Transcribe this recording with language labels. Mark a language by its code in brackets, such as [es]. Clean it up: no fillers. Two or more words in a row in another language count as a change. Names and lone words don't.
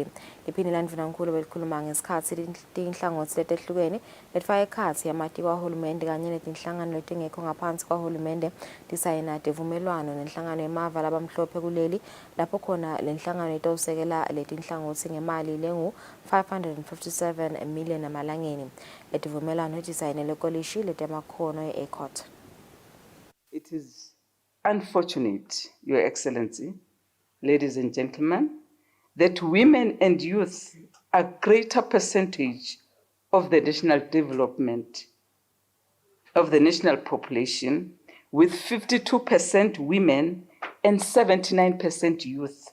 [ss] Iphinila ndvunankulu belikhuluma ngesikhatsi tinhlangotsi letehlukene letfaka ekhatsi yamatiko kahulumende kanye netinhlangano letingekho ngaphansi kahulumende tisayina tivumelwano nenhlangano yemava labamhlophe kuleli lapho khona lenhlangano itawusekela letinhlangotsi ngemali lengu 557 million emalangeni. Letivumelwano tisayinele kolishi letemakhono e-court. [en] It is unfortunate, Your Excellency, ladies and gentlemen, that women and youth are a greater percentage of the national development of the national population, with 52% women and 79% youth.